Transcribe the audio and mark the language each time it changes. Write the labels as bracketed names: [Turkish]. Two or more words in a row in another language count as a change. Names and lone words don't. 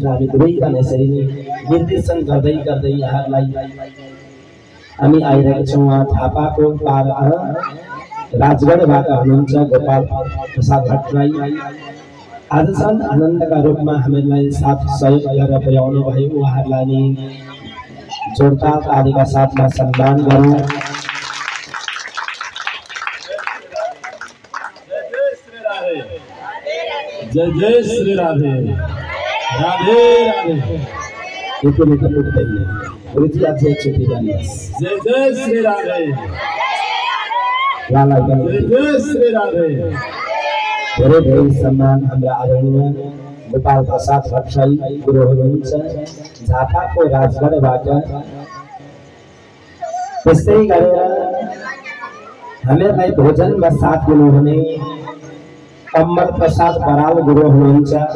[Nepali] हामी दुवैजना यसरी नै निर्देशन गर्दै गर्दै यहाँलाई हामी आइरहेका छौँ। उहाँ थापाको राजगढबाट हुनुहुन्छ गोपाल प्रसाद भट्टराई। आज चाहिँ आनन्दका रूपमा हामीलाई साथ सहयोग गरेर पुर्याउनु भयो। उहाँहरूलाई नि जोडताल आदिका साथमा सम्मान गरौँ। जय जय श्री राधे राधे राधे। [Hindi] इतने तो [Nepali] पुग्दैन गुरुजी आज एकचोटि भन्नुहोस् जय जय श्री राधे उहाँलाई पनि जय जय श्री राधे। धेरै धेरै सम्मान हाम्रा आदरणीय गोपाल प्रसाद भट्टराई गुरु हुनुहुन्छ झापाको राजगढबाट। त्यस्तै गरेर हामीलाई भोजनमा साथ दिनुहुने कमल प्रसाद बराल गुरु हुनुहुन्छ।